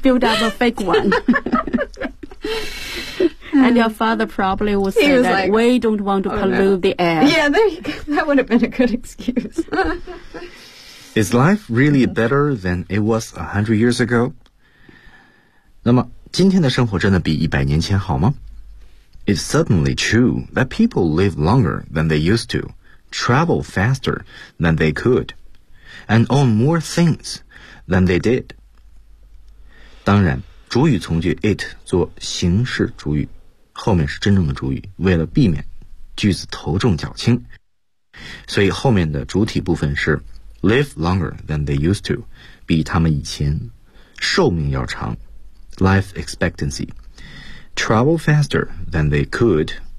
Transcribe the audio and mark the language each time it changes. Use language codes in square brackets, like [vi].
[en] Build up a fake one. And your father probably would say that, like, we don't want to pollute the air. Yeah, that would have been a good excuse. Is life really better than it was 100 years ago? [zh] 那么今天的生活真的比一百年前好吗? [en] It's certainly true that people live longer than they used to, travel faster than they could, and own more things than they did. [zh] 当然主语从句 it 做形式主语后面是真正的主语为了避免句子头重脚轻所以后面的主体部分是 [en] live longer than they used to [zh] 比他们以前寿命要长 life expectancy [en] travel faster than they could